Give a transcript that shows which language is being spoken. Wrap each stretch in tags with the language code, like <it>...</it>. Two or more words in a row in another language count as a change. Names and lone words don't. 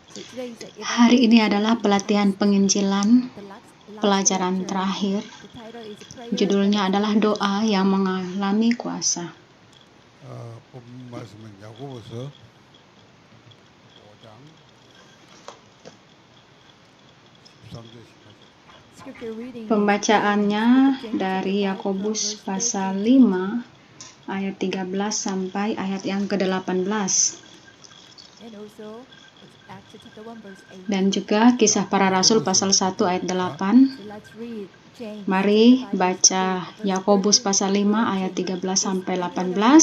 <id>Hari ini adalah pelatihan penginjilan, pelajaran terakhir. Judulnya adalah doa yang mengalami kuasa.</id> <ko>본문 말씀은 야고보서 5장 13절 18절.</ko> <id>Pembacaannya dari Yakobus pasal 5 ayat 13 sampai ayat yang ke-18. Dan juga Kisah Para Rasul pasal 1 ayat 8. Mari baca Yakobus pasal 5 ayat 13 sampai 18.</id>